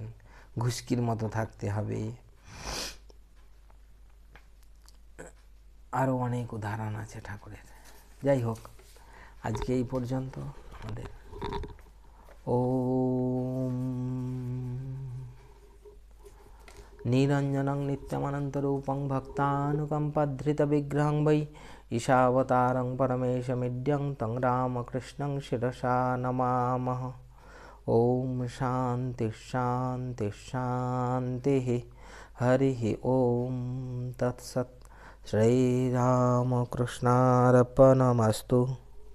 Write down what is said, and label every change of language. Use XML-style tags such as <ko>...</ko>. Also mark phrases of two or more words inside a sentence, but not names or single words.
<bn>ঘুষকির মতো থাকতে হবে, আরও অনেক উদাহরণ আছে ঠাকুরের। যাই হোক, আজকে এই পর্যন্ত আমাদের।</bn> <sa>ওম নিরঞ্জনং নিত্যমনন্তরূপং ভক্তানুকম্পধৃতবিগ্রহং वै ईशावतारं परमेशमिड्यं तं रामकृष्णं शिरसा नमामः। ओम शांति शांति शान्तिः। हरिः ओम तत्सत्। श्रीरामकृष्णार्पणमस्तु।</sa>